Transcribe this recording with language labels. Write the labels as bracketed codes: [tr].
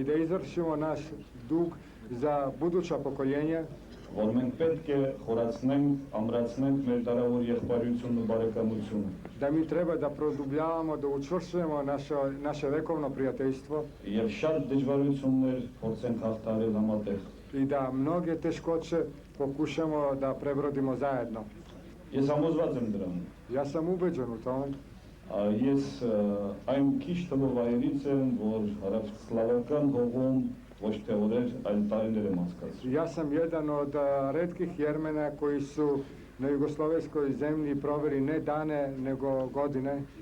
[sr] i da izvršimo naš dug za buduća pokoljenja, [hy] Որ մենք պետք է խորացնենք, ամրացնենք մեր դարավոր եղբայրությունն ու բարեկամությունը։ [sr] da mi treba da produbljavamo, da učvršujemo naše vekovno prijateljstvo [hy] Եվ շատ դժվարություններ փորձենք հաղթահարել համատեղ։ [sr] i da mnoge teškoće pokušamo da prebrodimo zajedno. [hy] Ես համոզված եմ դրան։ [sr] Ja sam ubeđen u tom. [hy] Ես այն քիչ թվով այերից եմ, որ հարավսլավական հողում ոչ թե օրեր, այլ տարիներ եմ անցկացրել։ [sr] Ja sam jedan od retkih Jermena koji su na jugoslovenskoj zemlji proveli ne dane, nego godine.